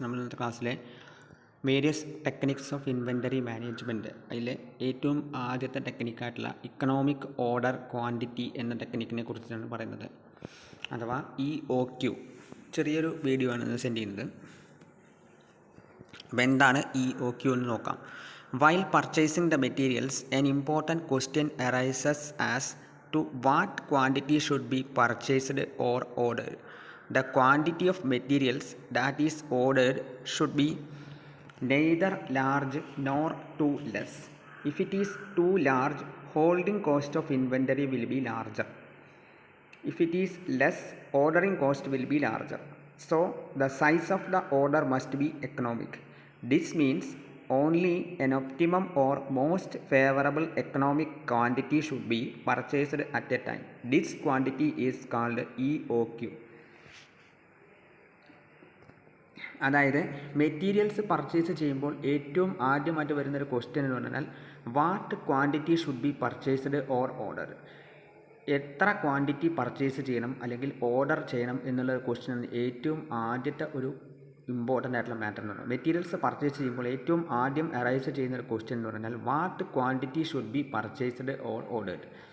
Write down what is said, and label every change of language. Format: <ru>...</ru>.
<ml>നമ്മൾ ഇന്നത്തെ ക്ലാസ്സിലെ various techniques of inventory management അതിൽ ഏറ്റവും ആദ്യത്തെ ടെക്നിക്കായിട്ടുള്ള ഇക്കണോമിക് ഓർഡർ ക്വാണ്ടിറ്റി എന്ന ടെക്നിക്കിനെ കുറിച്ചാണ് പറയുന്നത്, അഥവാ EOQ. ചെറിയൊരു വീഡിയോ ആണ് ഇന്ന് സെൻഡ് ചെയ്യുന്നത്. അപ്പോൾ എന്താണ് EOQ എന്ന് നോക്കാം.</ml> <en>While purchasing the materials, an important question arises as to what quantity should be purchased or ordered. The quantity of materials that is ordered should be neither large nor too less. If it is too large, holding cost of inventory will be larger. If it is less, ordering cost will be larger. So the size of the order must be economic. This means only an optimum or most favorable economic quantity should be purchased at a time. This quantity is called EOQ.</en> <ml>അതായത് materials purchase ചെയ്യുമ്പോൾ ഏറ്റവും ആദ്യമായിട്ട് വരുന്നൊരു question എന്ന് പറഞ്ഞാൽ</ml> <en>What quantity should be purchased or order.</en> <ml>എത്ര quantity purchase ചെയ്യണം അല്ലെങ്കിൽ ഓർഡർ ചെയ്യണം എന്നുള്ള ക്വസ്റ്റ്യൻ ഏറ്റവും ആദ്യത്തെ ഒരു ഇമ്പോർട്ടൻ്റ് ആയിട്ടുള്ള മാറ്റർ എന്ന് പറഞ്ഞാൽ മെറ്റീരിയൽസ് പർച്ചേസ് ചെയ്യുമ്പോൾ ഏറ്റവും ആദ്യം അറൈസ് ചെയ്യുന്ന ഒരു ക്വസ്റ്റ്യൻ എന്ന് പറഞ്ഞാൽ</ml> <en>What quantity should be purchased or ordered.</en>